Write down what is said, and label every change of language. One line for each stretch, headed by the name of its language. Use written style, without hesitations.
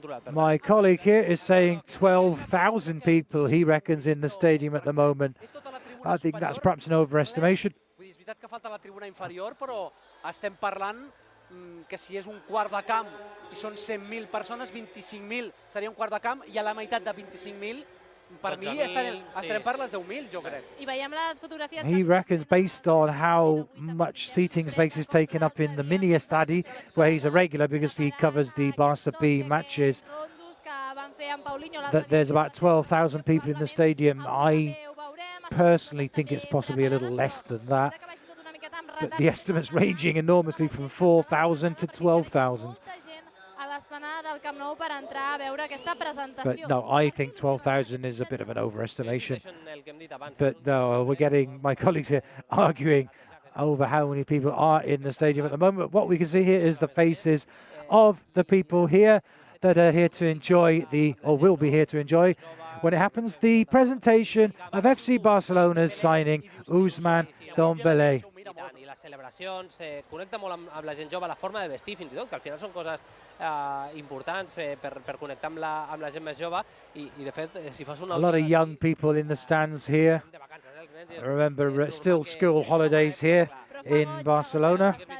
English: My colleague here is saying 12,000 people, he reckons, in the stadium at the moment. I think that's perhaps an overestimation.
Catalan: És veritat que falta la tribuna inferior, però estem parlant que si és un quart de camp i són 100.000 persones, 25.000 seria un quart de camp, i a la meitat de 25.000, per mi estarem per les 10.000, jo crec. I veiem les fotografies...
English: He reckons, based on how much seating space is taken up in the mini estadi, where he's a regular because he covers the Barca B matches, that there's about 12,000 people in the stadium. I personally think it's possibly a little less than that, but the estimates ranging enormously from 4,000 to 12,000. But no, I think 12,000 is a bit of an overestimation. But no, we're getting my colleagues here arguing over how many people are in the stadium at the moment. What we can see here is the faces of the people here that are here to enjoy or will be here to enjoy when it happens, the presentation of FC Barcelona's signing Ousmane Dembélé.
Catalan: I les celebracions, connecta molt amb la gent jove, la forma de vestir fins i tot, que al final són coses importants per connectar amb la gent més jove, i de fet, si fas una...
English: A lot of young people in the stands here. I remember still school holidays here in Barcelona.